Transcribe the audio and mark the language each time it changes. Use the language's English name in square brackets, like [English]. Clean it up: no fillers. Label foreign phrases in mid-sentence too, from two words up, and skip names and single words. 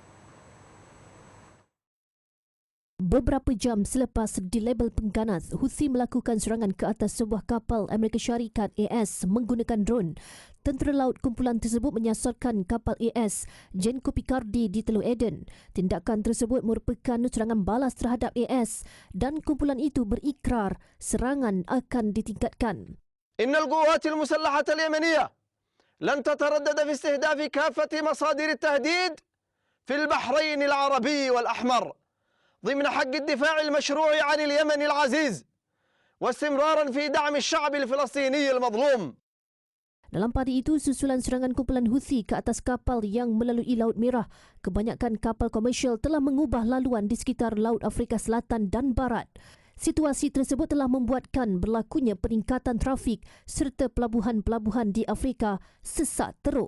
[Malay] Beberapa jam selepas dilabel pengganas, Houthi melakukan serangan ke atas sebuah kapal Amerika Syarikat AS menggunakan drone. Tentera laut kumpulan tersebut menyasarkan kapal AS Genco Picardy di Teluk Aden. Tindakan tersebut merupakan serangan balas terhadap AS dan kumpulan itu berikrar serangan akan ditingkatkan. [Arabic] إن القوات المسلحة اليمنية لن تتردد في استهداف كافة مصادر التهديد في البحرين العربي والأحمر ضمن حق الدفاع المشروع عن اليمن العزيز واستمرارا في دعم الشعب الفلسطيني المظلوم. [Malay] Dalam pada itu, susulan serangan kumpulan Houthi ke atas kapal yang melalui Laut Merah, kebanyakan kapal komersial telah mengubah laluan di sekitar Laut Afrika Selatan dan Barat. Situasi tersebut telah membuatkan berlakunya peningkatan trafik serta pelabuhan-pelabuhan di Afrika sesak teruk.